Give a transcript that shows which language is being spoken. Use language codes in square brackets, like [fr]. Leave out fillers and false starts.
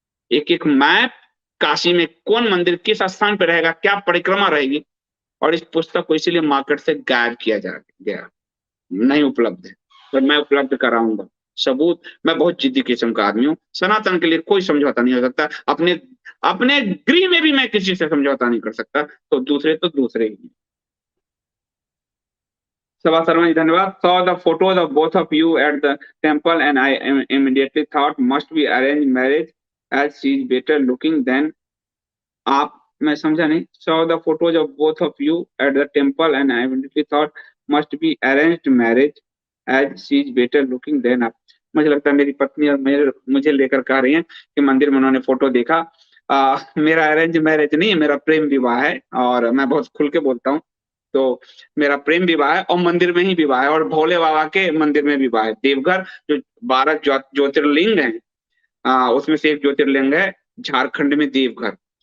[hi] एक एक मैप, काशी में कौन मंदिर किस स्थान पर रहेगा, क्या परिक्रमा रहेगी, और इस पुस्तक को इसीलिए मार्केट से गायब किया जा गया, नहीं उपलब्ध है। और मैं उपलब्ध कराऊंगा सबूत। मैं बहुत जिद्दी किस्म का आदमी हूँ। सनातन के लिए कोई समझौता नहीं हो सकता। अपने अपने गृह में भी मैं किसी से समझौता नहीं कर सकता, तो दूसरे ही। [en] Sabha Sarma ji, [hi] धन्यवाद। [en] Saw the photos of both of you at the temple and I immediately thought must be arranged marriage as she is better looking than [hi] आप। मैं समझा नहीं। [en] Saw the photos of both of you at the temple and I immediately thought must be arranged marriage as she is better looking than [hi] आप। मुझे लगता है मेरी पत्नी और मुझे लेकर कह रही हैं कि मंदिर में उन्होंने फोटो देखा। मेरा अरेंज मैरिज नहीं है, मेरा प्रेम विवाह है, और मैं बहुत खुल के बोलता हूँ। तो मेरा प्रेम विवाह है और मंदिर में ही विवाह है, और भोले बाबा के मंदिर में विवाह है। देवघर जो 12 ज्योतिर्लिंग है, उसमें से एक ज्योतिर्लिंग है झारखंड में देवघर।